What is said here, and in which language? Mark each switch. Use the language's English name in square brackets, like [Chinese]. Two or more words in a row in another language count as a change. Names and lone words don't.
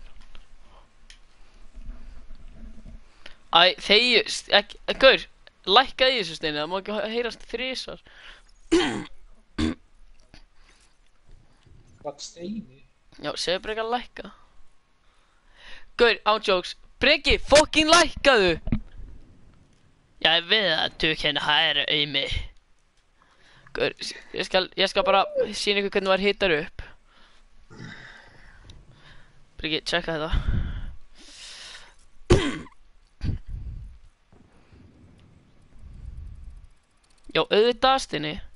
[Icelandic] Æ, þegi, gaur, lækkaði í þessu Steini, það má ekki heyrast þrisvar. Hvað Steini? Já, segðu Breki að lækka. Gaur, ándjóks, Breki, fucking lækkaðu! [Danish] Jeg ved at du kan høre i mig. [Icelandic] Gaur, ég skal bara sýna ykkur hvernig maður hitar upp. Breki, tjekka þetta. Já, auðvitað Steini.